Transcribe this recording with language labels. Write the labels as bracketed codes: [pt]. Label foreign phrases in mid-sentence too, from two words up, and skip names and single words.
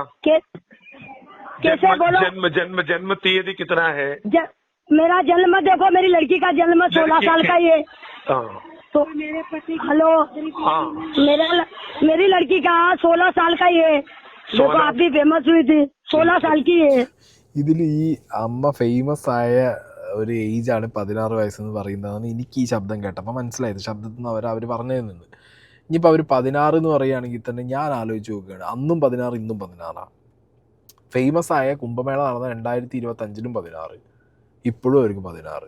[hi] कैसे बोलो? जन्म तीयदी कितना है? मेरा जन्म देखो, मेरी लड़की का जन्म 16 साल का ही है. तो मेरे पति हेलो मेरी लड़की का 16 साल का ही है. देखो आप भी फेमस हुई थी, 16 साल की है. [ml] ഇതിൽ ഈ അമ്മ ഫേമസ് ആയ ഒരു ഏജാണ് 16 വയസ്സെന്ന് പറയുന്നതാണ് എനിക്ക് ഈ ശബ്ദം കേട്ടപ്പോൾ മനസ്സിലായത്. ശബ്ദത്തിൽ നിന്ന് അവർ പറഞ്ഞു തരുന്നുണ്ട്. ഇനിയിപ്പോൾ അവർ 16 എന്ന് പറയുകയാണെങ്കിൽ തന്നെ ഞാൻ ആലോചിച്ച് നോക്കുകയാണ്, അന്നും 16 ഇന്നും 16. ഫേമസ് ആയ കുംഭമേള നടന്ന 2025 16, ഇപ്പോഴും അവർക്ക് 16.